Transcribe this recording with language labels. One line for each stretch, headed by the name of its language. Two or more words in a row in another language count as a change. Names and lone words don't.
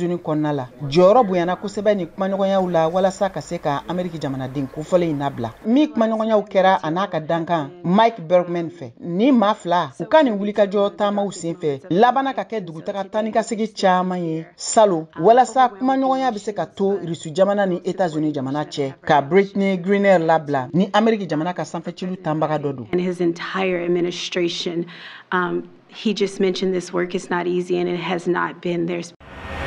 Bambara: Unies kɔnɔna la jɔyɔrɔ bonyana kosɛbɛ ni kumaɲɔgɔnyaw la walasa ka se ka Ameriki jamanaden kofɔlen in nabila mi kumaɲɔgɔnyaw kɛra a n'a ka dankan Mike Bergman fɛ ni maa fila u ka nin wulikajɔ taamaw sen fɛ labanna ka kɛ dugutaga tani ka segi caman ye salo walasa kumaɲɔgɔnya bɛ se ka to Irisi jamana ni États-Unis jamana cɛ ka Brittney Griner labila ni Ameriki jamana ka sanfɛcilu tanbaga dɔ don.
English: And his entire administration, he just mentioned this work is not easy and it has not been. There's